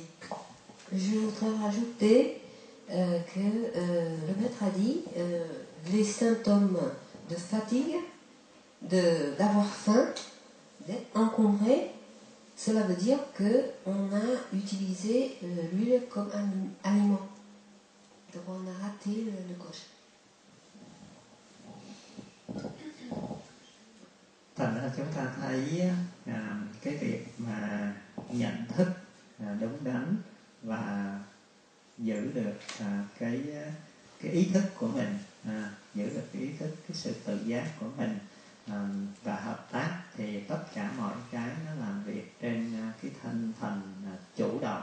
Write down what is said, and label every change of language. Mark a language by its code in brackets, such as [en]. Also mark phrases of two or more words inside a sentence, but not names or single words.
[fr] Je voudrais rajouter que le maître a dit les symptômes de fatigue, d'avoir faim, d'être encombré, cela veut dire qu'on a utilisé l'huile comme un aliment. Donc on a raté le coche. [vi] Thành ra chúng ta thấy cái việc mà nhận thức đúng đắn và giữ được cái ý thức của mình, giữ được cái ý thức, cái sự tự giác của mình và hợp tác thì tất cả mọi cái nó làm việc trên cái tinh thần chủ động.